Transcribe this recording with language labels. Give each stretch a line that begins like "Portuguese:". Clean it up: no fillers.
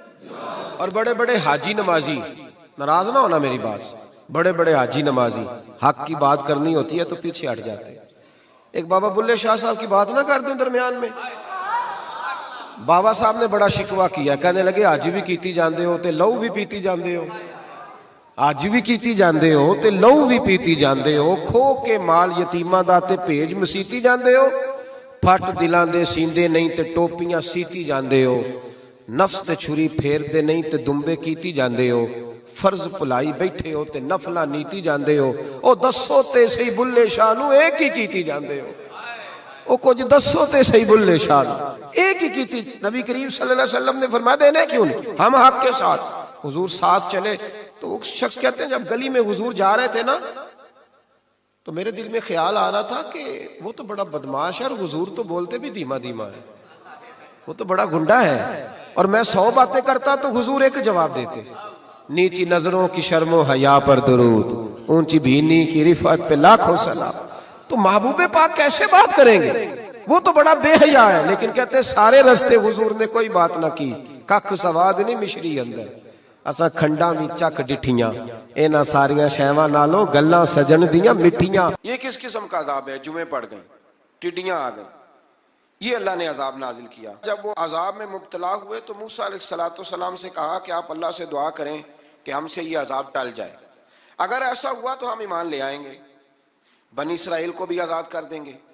Urdu: اور بڑے بڑے حاجی نمازی, ناراض نہ ہونا میری بات, بڑے بڑے حاجی نمازی حق کی بات کرنی ہوتی ہے تو پیچھے ہٹ جاتے. ایک بابا بلے شاہ صاحب کی بات نہ کر دوں درمیان میں. بابا صاحب نے بڑا شکوہ کیا, کہنے لگے
Punjabi: حج بھی کیتی جاندے ہو تے لہو بھی پیتی جاندے ہو, حج بھی کیتی جاندے ہو تے لہو بھی پیتی جاندے ہو, کھو کے مال یتیماں دا تے بھیج مسیتی جاندے ہو, پھٹ دلاں دے سیندے نہیں تے ٹوپیاں سیتی جاندے ہو, نفس تے چھری پھیر دے نہیں تے دمبے کیتی جاندے ہو, فرض پلائی بیٹھے ہو تے نفلہ نیتی جاندے ہو. او دسو تے صحیح بلے شاہ نو ایک ہی کیتی جاندے ہو, او کچھ دسو تے صحیح بلے شاہ نو ایک ہی کیتی.
Urdu: نبی کریم صلی اللہ علیہ وسلم نے فرمایا دینے کیوں نہیں, ہم حق کے ساتھ. حضور ساتھ چلے تو وہ شخص کہتے ہیں جب گلی میں حضور جا رہے تھے نا تو میرے دل میں خیال آ رہا تھا کہ وہ تو بڑا بدماش ہے اور حضور تو بولتے بھی دھیما دھیما ہے, وہ تو بڑا گنڈا ہے, اور میں 100 باتیں کرتا تو حضور ایک جواب دیتے, نیچی نظروں کی شرم و حیا پر درود, اونچی بینی کی رفعت پہ لاکھوں سلام. تو محبوب پاک کیسے بات کریں گے, وہ تو بڑا بے حیا ہے. لیکن کہتے ہیں سارے رستے حضور نے کوئی بات نہ کی,
Punjabi: ککھ سواد نہیں مشری اندر, اساں کھنڈاں وی چک ڈٹھیاں, اینا ساریاں شیواں نالوں گلاں سجن دیاں مٹھیاں.
Urdu: یہ کس قسم کا عذاب ہے؟ جمعے پڑ گئیں, ٹڈیاں آ گئیں, یہ اللہ نے عذاب نازل کیا. جب وہ عذاب میں مبتلا ہوئے تو موسیٰ علیہ السلام سے کہا کہ آپ اللہ سے دعا کریں کہ ہم سے یہ عذاب ٹل جائے. اگر ایسا ہوا تو ہم ایمان لے آئیں گے, بنی اسرائیل کو بھی آزاد کر دیں گے.